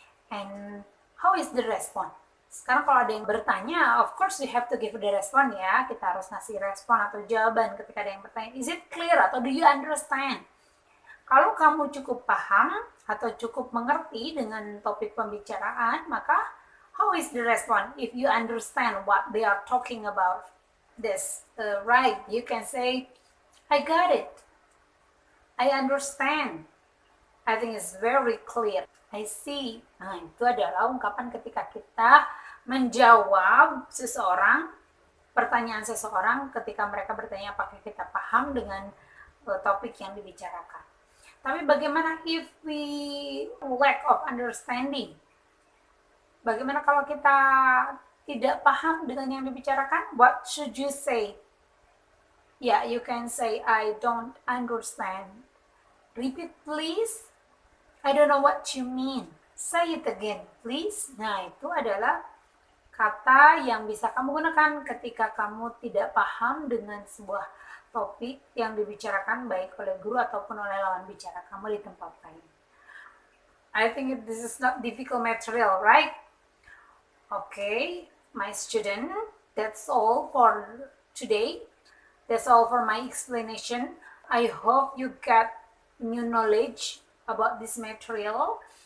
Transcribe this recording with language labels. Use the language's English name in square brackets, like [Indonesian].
[English] And how is the response? [Indonesian] Sekarang kalau ada yang bertanya, [English] of course you have to give the response ya. [Indonesian] Kita harus ngasih respon atau jawaban ketika ada yang bertanya. [English] Is it clear [Indonesian] atau [English] do you understand? [Indonesian] Kalau kamu cukup paham atau cukup mengerti dengan topik pembicaraan, maka [English] how is the response? If you understand what they are talking about, this right, you can say, I got it. I understand. I think it's very clear. I see. [Indonesian] Nah, itu adalah ungkapan ketika kita menjawab seseorang pertanyaan seseorang ketika mereka bertanya apakah kita paham dengan topik yang dibicarakan. Tapi bagaimana [English] if we lack of understanding? [Indonesian] Bagaimana kalau kita tidak paham dengan yang dibicarakan? [English] What should you say? Yeah, you can say, I don't understand. Repeat please. I don't know what you mean. Say it again, please. [Indonesian] Nah, itu adalah kata yang bisa kamu gunakan ketika kamu tidak paham dengan sebuah topik yang dibicarakan baik oleh guru ataupun oleh lawan bicara kamu di tempat lain. [English] I think this is not difficult material, right? Okay, my student, that's all for today. That's all for my explanation. I hope you get new knowledge about this material.